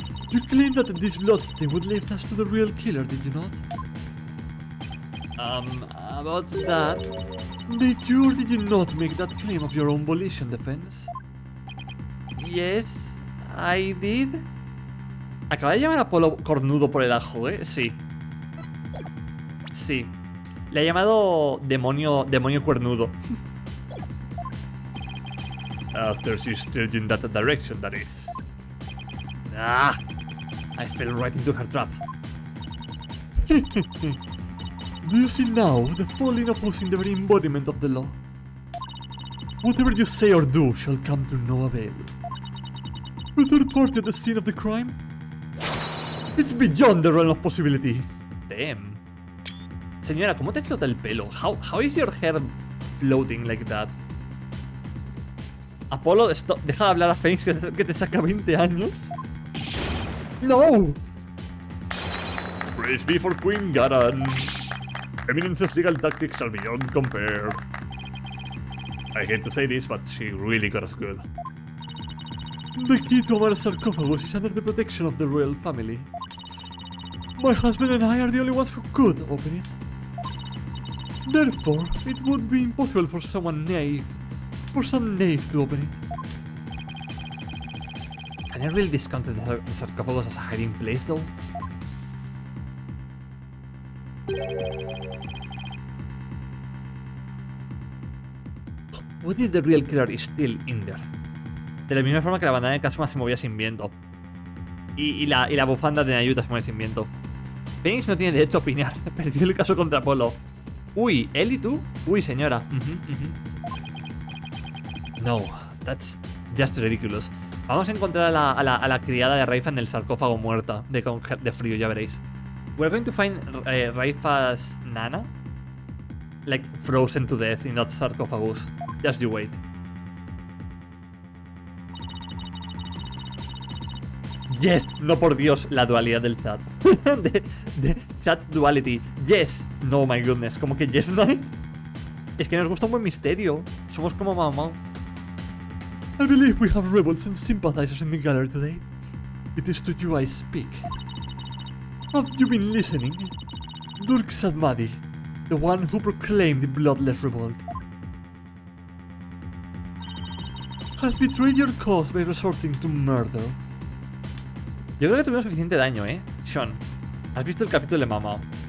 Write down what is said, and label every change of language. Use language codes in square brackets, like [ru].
[en] You claimed that this bloodstain would lift us to the real killer, did you not? About that... Did you or did you not make that claim of your own volition, defense? Yes, I did. [es] Acaba de llamar a Apolo cornudo por el ajo, ¿eh? Sí. Sí. Le ha llamado demonio cuernudo. [en] After she steered you in that direction, that is. Ah! I fell right into her trap. Do you see now the folly in opposing the very embodiment of the law? Whatever you say or do shall come to no avail. You third party at the scene of the crime? It's beyond the realm of possibility. Damn. [es] Señora, ¿cómo te flota el pelo? [en] How is your hair floating like that? [es] Apolo, deja de hablar a Phoenix que te saca 20 años. [en] No! Praise be for Queen Garan. Eminence's legal tactics are beyond compare. I hate to say this, but she really got us good. The key to our sarcophagus is under the protection of the royal family. My husband and I are the only ones who could open it. Therefore, it would be impossible for some knave to open it. Can I really discount the sarcophagus as a hiding place, though? What if the real killer is still in there? [es] De la misma forma que la bandana de Kazuma se movía sin viento. Y la bufanda de Nayuta se mueve sin viento. Phoenix no tiene derecho a opinar. Perdió el caso contra Apolo. Uy, ¿él y tú? Uy, señora. [en] No, that's just ridiculous. [es] Vamos a encontrar a la criada de Raifa en el sarcófago muerta de frío, ya veréis. [en] We're going to find Raifa's Nana, like frozen to death in that sarcophagus. Just you wait. [es] Yes, no por Dios, la dualidad del chat. [en] de chat duality. Yes, no, my goodness, [es] como que [en] yes night. [es] Es que nos gusta un buen misterio. Somos como mamá. [en] I believe we have rebels and sympathizers in the gallery today. It is to you I speak. Have you been listening? Durk Sadmadi, The one who proclaimed the bloodless revolt. Has betrayed your cause by resorting to murder. [es] Yo creo que tuvimos suficiente daño, Sean, ¿has visto el capítulo de Mama?